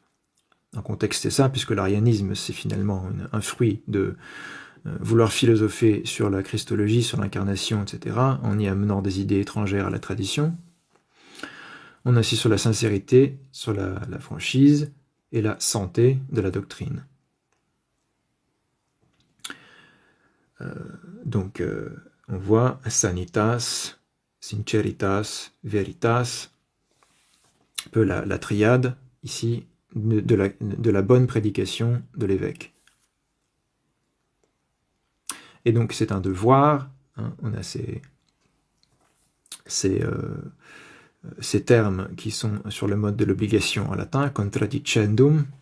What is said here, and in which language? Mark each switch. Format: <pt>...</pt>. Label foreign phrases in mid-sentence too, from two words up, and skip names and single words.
<fr>Un contexte c'est ça, puisque l'arianisme c'est finalement un fruit de vouloir philosopher sur la christologie, sur l'incarnation, etc., en y amenant des idées étrangères à la tradition. On insiste sur la sincérité, sur la franchise et la santé de la doctrine. Donc, on voit</fr> <la>sanitas, sinceritas, veritas,</la> <fr>un peu la triade, ici, de la bonne prédication de l'évêque. Et donc, c'est un devoir, hein, on a ces termes qui sont sur le mode de l'obligation en latin, contradicendum.</fr>